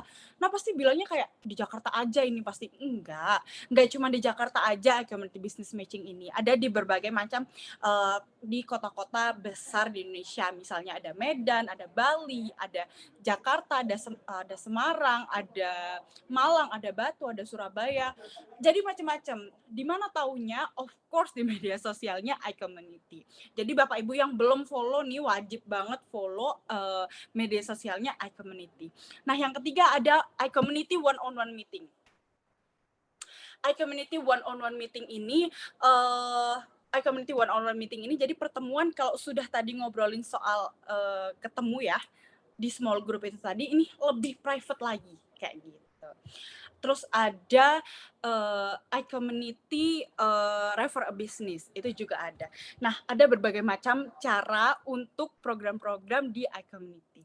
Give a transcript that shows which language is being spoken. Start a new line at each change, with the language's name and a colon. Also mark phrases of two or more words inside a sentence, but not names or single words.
Indonesian: Nah, pasti bilangnya kayak di Jakarta aja ini pasti. Enggak cuma di Jakarta aja iCommunity Business Matching ini. Ada di berbagai macam di kota-kota besar di Indonesia. Misalnya ada Medan, ada Bali, ada Jakarta, ada Semarang, ada Malang, ada Batu, ada Surabaya. Jadi macam-macam. Di mana taunya?
English: Of course di media sosialnya iCommunity.
Indonesian: Jadi Bapak Ibu yang belum follow nih, wajib banget follow media sosialnya iCommunity. Nah, yang ketiga ada iCommunity
English: one-on-one meeting.
Indonesian: iCommunity
English: one-on-one meeting
Indonesian: ini iCommunity
English: one-on-one meeting
Indonesian: ini jadi pertemuan, kalau sudah tadi ngobrolin soal ketemu ya di
English: small group
Indonesian: itu tadi, ini lebih private lagi kayak gitu. Terus ada iCommunity Refer a Business, itu juga ada. Nah, ada berbagai macam cara untuk program-program di iCommunity.